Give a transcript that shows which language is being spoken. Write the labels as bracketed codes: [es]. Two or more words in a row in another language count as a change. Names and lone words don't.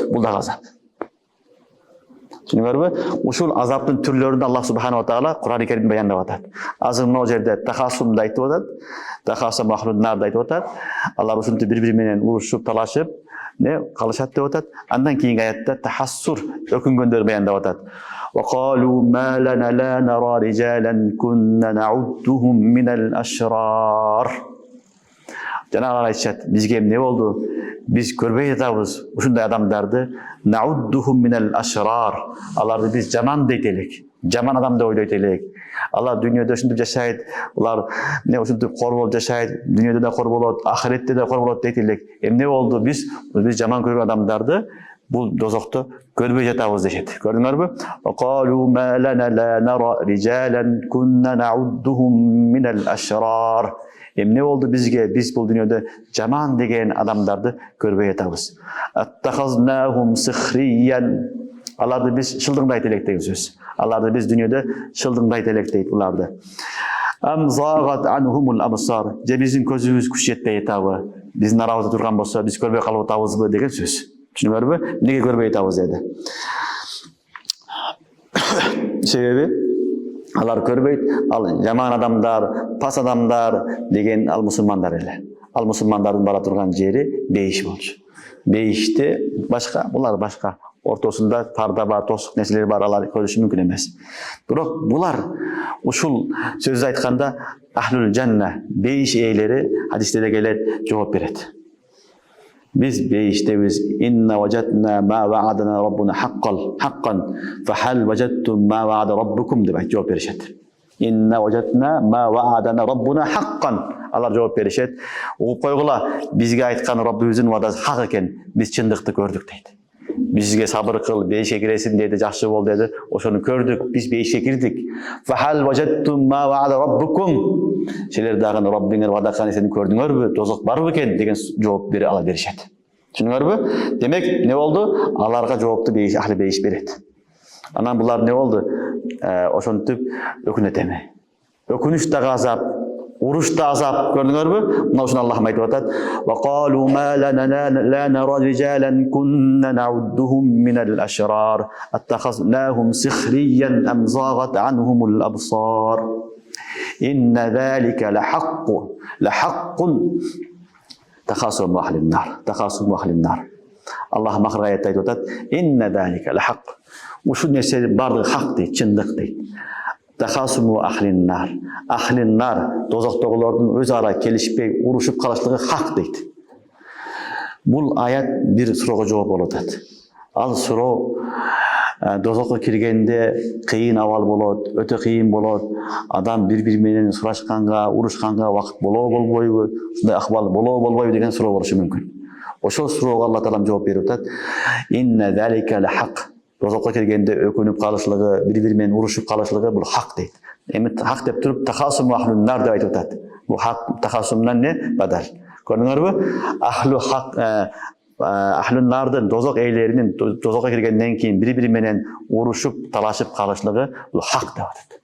[ky] Бул да азап. Түшүнүңөрбү? Ушул азаптын түрлөрүн Аллах [ar] سبحانه وتعالى [ky] Кур'ан-ы Каримде баяндап атат. Азыр мына жерде тахасумду айтып атат, тахасум махлуннарды айтып атат. Алар ушинтип бири-бири менен урушуп, талашып, калышат деп атат. Андан кийинки аятта тахассур, өкүнгөндөрдү баяндап атат. [ar] وقالوا ما لنا لا نرى رجالا كنا نعدهم من الأشرار. [ky] Жанагы айтышат, бизге эмне болду? Биз көрбөй атабыз ушундай адамдарды. [ar] نعدهم من الأشرار. [ky] Аларды биз жаман дейт элек. Жаман адам деп ойлойт элек. Алар дүйнөдө ушинтип жашайт. Булар ушинтип кор болуп жашайт. Дүйнөдө да кор болот, ахиретте да кор болот дейт элек. Эмне болду? Биз жаман көргөн адамдарды бул дозокто көрбөй жатабыз дешет. Көрдүңөрбү? [ar] قالوا ما لنا لا نرى رجالا كنا نعدهم من الأشرار. [ky] Эмне болду бизге? Биз бул дүйнөдө жаман деген адамдарды көрбөй жатабыз. [ar] أتخذناهم سخريا. [ky] Аларды биз шылдыңдайт элек деген сөз. Аларды биз дүйнөдө шылдыңдайт элек дейт буларды. [ar] أم زاغت عنهم الأبصار. [ky] Же биздин көзүбүз күч жетпей атабы? Биздин арабызда турган болсо биз көрбөй калып атабызбы деген сөз. Түшүнүңөрбү? Эмнеге көрбөй атабыз деди. Себеби Алар көрбөйт, ал жаман адамдар, пас адамдар деген ал мусулмандар эле. Ал мусулмандардын бара турган жери бейиш болчу. Бейиште башка, булар башка. Ортосунда парда бар, тосук нерселер бар, алар көрүшү мүмкүн эмес. Бирок булар ушул сөз айтканда [ar] أهل الجنة, [ky] бейиш ээлери хадисте келет, жооп берет. Биз бейиштебиз [ar] إنا وجدنا ما وعدنا ربنا حقا فهل وجدتم ما وعد ربكم [ky] деп жооп беришет. [ar] إنا وجدنا ما وعدنا ربنا حقا. [ky] Alар жооп беришет. Угуп койгула, бизге айткан Раббыбыздын вадасы хак экен. Биз чындыкты көрдүк дейт. Бизге сабыр кыл, бейишке киресиң деди, жакшы бол деди. Ошону көрдүк, биз бейишке кирдик. [ar] فهل وجدتم ما وعد ربكم. [ky] Силер дагы Раббиңер вадакан нерсени көрдүңөрбү? Тозок барбы экен деген жооп бере ала беришет. Түшүнүңөрбү? Демек, не болду? Аларга жоопту бейиш, ахли бейиш берет. Анан булар не болду? Ошентип өкүнөт эми. Өкүнүч дагы азап, уруш да азап, көрдүңөрбү? Мына ушуну Аллах айтып атат. [ar] وقالوا ما لنا لا نرى رجالا كنا نعدهم من الأشرار أتخذناهم سخريا أم زاغت عنهم الأبصار. إن ذلك لحق تخاصم أهل النار. [ky] Аллах махыр аятта айтып атат. [ar] إن ذلك لحق. [ky] Ушу нерсе бардыгы хак дейт, чындык дейт. [ar] تخاصم أهل النار, [ky] тозоктогулордун өз ара келишпей, урушуп калышлыгы хак дейт. Бул аят бир суроого жооп болуп атат. Ал суроо дозокко киргенде кыйын абал болот, өтө кыйын болот. Адам бири менен сурашканга, урушканга вакыт болобу, ушундай акыбал болобу деген суроо болушу мүмкүн. Ошол суроого Алла Таалам жооп берип атат. [ar] إن ذلك لحق. [ky] Дозокко киргенде өкүнүп калышлыгы, бири менен урушуп калышлыгы бул хак дейт. Эми хак деп туруп [ar] تخاصم أهل النار [ky] деп айтып атат. Бул хак тахасумдан не бадал. Көрдүңөрбү? Ахлун нардын дозок ээлеринин дозокко киргенден кийин бири менен урушуп, талашып калышлыгы бул хак деп атат.